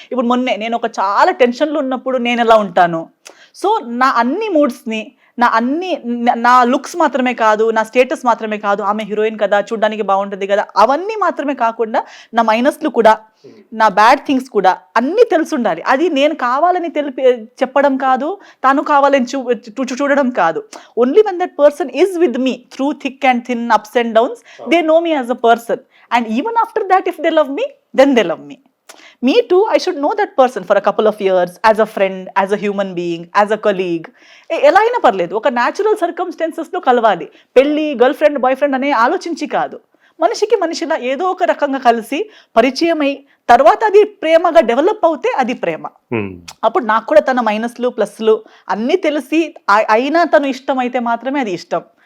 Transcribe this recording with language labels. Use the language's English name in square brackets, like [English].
[Telugu] ఇప్పుడు మొన్నే నేను ఒక చాలా టెన్షన్లో ఉన్నప్పుడు నేను ఎలా ఉంటాను. సో నా అన్ని మూడ్స్ని, నా లుక్స్ మాత్రమే కాదు, నా స్టేటస్ మాత్రమే కాదు, ఆమె హీరోయిన్ కదా చూడడానికి బాగుంటుంది కదా, అవన్నీ మాత్రమే కాకుండా నా మైనస్లు కూడా, నా బ్యాడ్ థింగ్స్ కూడా అన్నీ తెలిసి ఉండాలి. అది నేను కావాలని చెప్పడం కాదు, తాను కావాలని చూడడం కాదు. [English] Only when that person is with me through thick and thin, ups and downs, they know me as a person. And even after that if they love me, then they love me. Me too, I should know that person for a couple of years as a friend, as a human being, as a colleague. [Telugu] ఎలా అయినా పర్లేదు, ఒక natural సర్కమ్స్టెన్సెస్లో కలవాలి. పెళ్ళి, girl friend, boy friend అనే ఆలోచించి కాదు, మనిషిలా ఏదో ఒక రకంగా కలిసి పరిచయం అయి తర్వాత అది ప్రేమగా డెవలప్ అవుతే అది ప్రేమ. అప్పుడు నాకు కూడా తన మైనస్లు ప్లస్లు అన్నీ తెలిసి అయినా తను ఇష్టం అయితే మాత్రమే అది ఇష్టం.